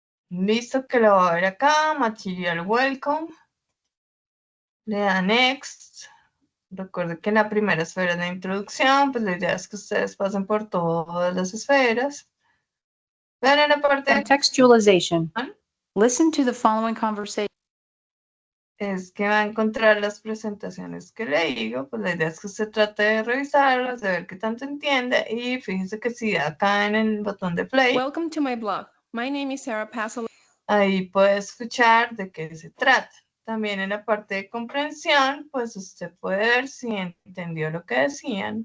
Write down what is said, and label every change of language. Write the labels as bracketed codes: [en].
[es] Listo, que lo va a ver acá. Material welcome. Le da next. Recuerden que en la primera esfera de introducción, pues la idea es que ustedes pasen por todas las esferas. Vean en la parte de [en] Contextualization. Listen to the following conversation. [es] es que va a encontrar las presentaciones que le digo, pues la idea es que usted trate de revisarlas, de ver qué tanto entiende y fíjese que si acá en el botón de play, [en] Welcome to my blog. My name is Sarah Pasola. [es] ahí puede escuchar de qué se trata. También en la parte de comprensión, pues usted puede ver si entendió lo que decían